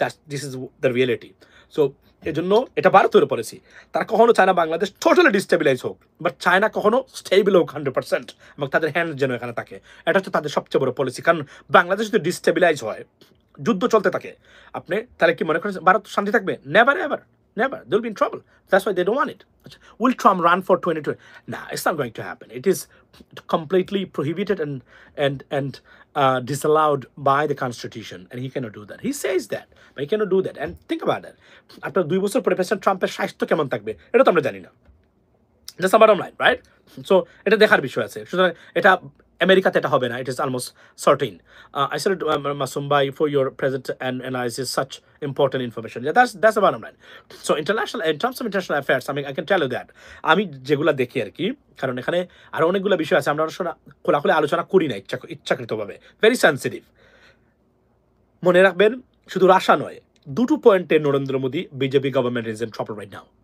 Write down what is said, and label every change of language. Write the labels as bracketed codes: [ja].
[en] This is the reality. [bn] So এই জন্য এটা ভারতের পলিসি, তারা কখনো চায় না বাংলাদেশ টোটালি ডিস্টেবিলাইজ হোক, বাট চায়না কখনো স্টেবল হোক 100%, এবং তাদের হ্যান্ড যেন এখানে থাকে। এটা হচ্ছে তাদের সবচেয়ে বড় পলিসি। কারণ বাংলাদেশ যদি ডিস্টেবিলাইজ হয়, যুদ্ধ চলতে থাকে, আপনি তাহলে কি মনে করেন ভারত শান্তি থাকবে? [en] Never ever, Never. They'll be in trouble. That's why they don't want it. Will Trump run for 2020? Nah, it's not going to happen. It is completely prohibited and disallowed by the Constitution, and he cannot do that. He says that, but he cannot do that. And think about that. [bn] After 2 বছর পরে president ট্রাম্পের স্বাস্থ্য কেমন থাকবে এটা তো আমরা জানি না। [en] That's the bottom line, right? [bn] So এটা দেখার বিষয় আছে। সুতরাং এটা আমেরিকাতে এটা হবে না। [en] It is almost certain. I said Masum Bhai for your present and analysis such important information. Yeah, that's the bottom line. So in terms of international affairs, I mean I can tell you that [bn] আমি যেগুলা দেখি আর কি, কারণ এখানে আরো অনেকগুলো বিষয় আছে আমরা খোলাখুলি আলোচনা করি না ইচ্ছাকৃতভাবে, [en] Very sensitive. [bn] মনে রাখবেন শুধু রাশা নয়, দুটো পয়েন্টে Narendra Modi BJP [en] Government is in trouble right now.